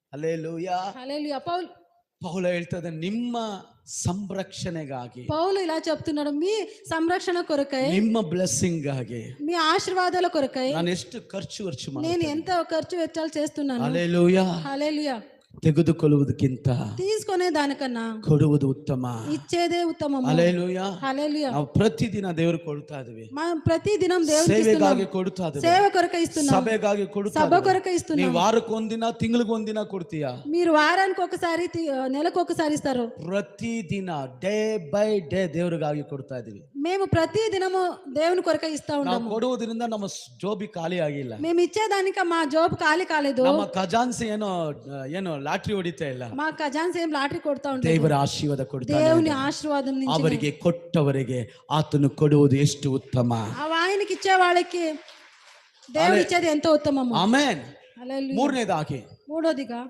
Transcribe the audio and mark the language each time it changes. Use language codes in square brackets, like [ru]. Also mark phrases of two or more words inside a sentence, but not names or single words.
[kn] ಹಲ್ಲೆಲೂಯಾ. [te] హల్లెలూయా. [kn] ಪೌಲ ಹೇಳ್ತದೆ ನಿಮ್ಮ ಸಂರಕ್ಷಣೆಗಾಗಿ, [te] పౌలు ఇలా చెప్తున్నాడు, మీ సంరక్షణ కొరకై, [kn] ನಿಮ್ಮ ಬ್ಲೆಸ್ಸಿಂಗ್ ಗಾಗಿ, [te] మీ ఆశీర్వాదాల కొరకై [kn] ನಾನು ಎಷ್ಟು ಖರ್ಚು [te] నేను [kn] ಮಾಡ್ತೇನೆ. [te] ఎంత ఖర్చు వెచ్చాలు చేస్తున్నాను. [kn] ಹಲ್ಲೆಲೂಯಾ. [te] హల్లెలూయా. [kn] ತೆಗೆದುಕೊಳ್ಳುವುದಕ್ಕಿಂತ [te] తీసుకునే దానికన్నా [kn] ಕೊಡುವುದು ಉತ್ತಮ. [te] ఇచ్చేదే ఉత్తమము. [kn] ಹಲ್ಲೆಲೂಯಾ. [te] హల్లెలూయా. [kn] ನಾವು ప్రತಿದಿನ ದೇವರು ಕೊಡ್ತಾ ಇದೀವಿ, [te] మనం ప్రతిదినం దేవునికి [kn] ಸೇವೆಗಾಗಿ [te] ఇస్తున్నాం, [kn] ಕೊಡ್ತಾ ಇದೀವಿ, [te] సేవ కొరకై ఇస్తున్నాం, [kn] ಸಭೆಗಾಗಿ ಕೊಡ್ತಾ [te] సభ [kn] ಇದೀವಿ. [te] కొరకై ఇస్తున్నాం. [kn] ನೀವು ವಾರಕ್ಕೊಂದಿನ ತಿಂಗಳಿಗೊಂದಿನ ಕೊಡ್ತೀಯಾ? [te] మీరు వారానికి ఒకసారి నెలకు ఒకసారి ఇస్తారు. [kn] ಪ್ರತಿದಿನ [en] day by day [kn] ದೇವರಿಗಾಗಿ ಕೊಡ್ತಾ ಇದೀವಿ. [te] మేము ప్రతి దినము దేవుని కొరకై ఇస్తా [kn] ನಾವು [te] ఉంటాము. [kn] ಕೊಡುವುದರಿಂದ ನಮ್ಮ ಜೋಬಿ ಖಾಲಿ ಆಗಿಲ್ಲ. [te] మేము ఇచ్చేదానికి మా జాబ్ ఖాళీ కాలేదు. [kn] ನಮ್ಮ ಖಜಾನ್ಸಿ ಏನೋ ಲಾಟ್ರಿ ಹೊಡಿತಾ ಇಲ್ಲ. [te] మా ఖజాన్స్ ఏం లాటరీ కొడతా ఉంటారు. [kn] ದೇವರ ಆಶೀರ್ವಾದ ಕೊಡ್ತಾನೆ. [te] దేవుని ఆశీర్వాదం నుంచి [kn] ಅವರಿಗೆ ಕೊಟ್ಟವರಿಗೆ ಆತನು ಕೊಡುವುದು ಎಷ್ಟು ಉತ್ತಮ. [te] ఆయనకి ఇచ్చే వాళ్ళకి దేవుడు ఇచ్చేది ఎంతో ఉత్తమము. [kn] ಆಮೆನ್. [te] హల్లెలూయా. [kn] ಮೂರನೇದಾಗಿ [te] మూడోదిగా